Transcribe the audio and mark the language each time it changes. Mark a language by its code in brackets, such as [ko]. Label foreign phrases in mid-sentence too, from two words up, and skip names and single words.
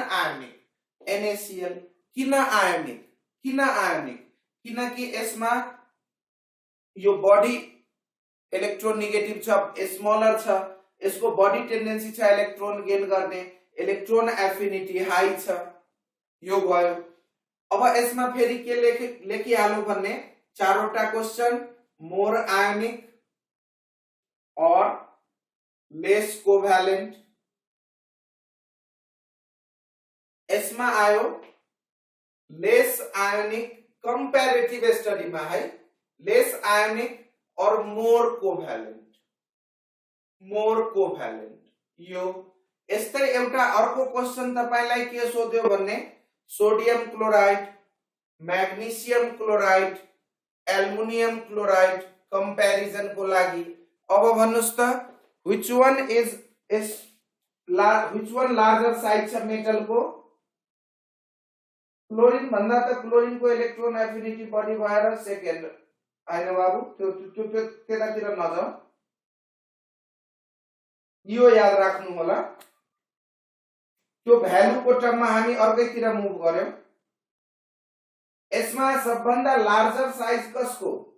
[ne] आयनिक NaCl किन आयनिक किनकि यसमा यो बडी [en] electron negative [ne] छ स्मलर छ यसको बडी टेन्डेन्सी छ [en] electron gain [ne] गर्ने [en] electron affinity high [ne] छ यो भयो अब यसमा फेरि के लेखिहालौं भन्ने चारवटा [en] question more ionic [ne] और [en] less covalent [ne] यसमा आयो [en] less ionic comparative study [hi] में है [en] less ionic [ne] और [en] more covalent [ne] यो यस्तै एउटा अर्को क्वेशन तपाईलाई के सोध्यो भन्ने [en] sodium chloride magnesium chloride aluminium chloride [ne] कंपैरिजन को लागि अब भन्नुस् त [en] which one larger size [ne] छ मेटल को क्लोरीन भन्दा त क्लोरीन को [en] electron affinity [ne] बढी भएर सेकेन्ड हैन बाबु त्यो त्यतातिर नजाऊ यो याद राख्नु होला त्यो भ्यालु को टर्ममा हामी अर्कैतिर मुभ गर्यौं यसमा सबभन्दा [en] larger size [ne] कसको